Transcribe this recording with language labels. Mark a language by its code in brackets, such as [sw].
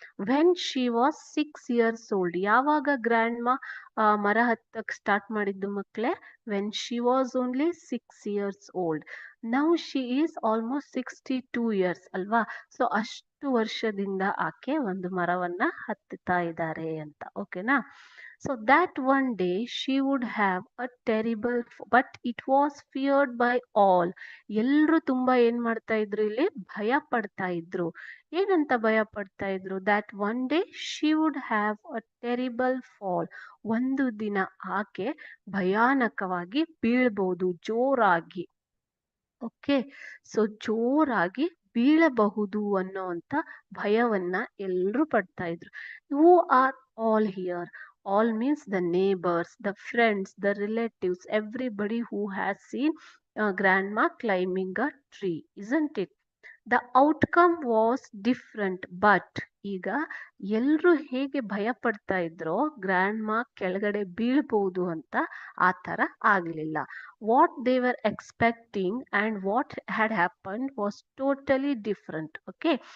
[en] When she was 6 years old. [kn] ಯಾವಾಗ grand ಮಾ ಮರ ಹತ್ತಕ್ ಸ್ಟಾರ್ಟ್ ಮಾಡಿದ್ದು ಮಕ್ಳೇ? [en] When she was only 6 years old. Now she is almost 62 years ಅಲ್ವಾ? [kn] So ಅಷ್ಟು ವರ್ಷದಿಂದ ಆಕೆ ಒಂದು ಮರವನ್ನ ಹತ್ತುತ್ತಾ ಇದ್ದಾರೆ ಅಂತ. ಓಕೆನಾ? [en] So that one day she would have a terrible, but it was feared by all. [kn] ಎಲ್ರು ತುಂಬಾ ಏನ್ ಮಾಡ್ತಾ ಇದ್ರು? ಇಲ್ಲಿ ಭಯ ಪಡ್ತಾ ಇದ್ರು. ಏನಂತ ಭಯ ಪಡ್ತಾ ಇದ್ರು? [en] that one day she would have a terrible fall. [kn] ಒಂದು ದಿನ ಆಕೆ ಭಯಾನಕವಾಗಿ ಬೀಳ್ಬಹುದು, ಜೋರಾಗಿ. ಓಕೆ. ಸೊ ಜೋರಾಗಿ ಬೀಳಬಹುದು ಅನ್ನೋಂತ ಭಯವನ್ನ ಎಲ್ರು ಪಡ್ತಾ ಇದ್ರು. [en] Who are all here? All means the neighbors, the friends, the relatives, everybody who has seen grandma climbing a tree, isn't it? The outcome was different, but [kn] ಈಗ ಎಲ್ರು ಹೇಗೆ ಭಯ ಪಡ್ತಾ ಇದ್ರೋ ಗ್ರ್ಯಾಂಡ್ ಮಾ ಕೆಳಗಡೆ ಬೀಳ್ಬಹುದು ಅಂತ, ಆ ತರ ಆಗ್ಲಿಲ್ಲ. [en] What they were expecting and what had happen was totally different. Okay.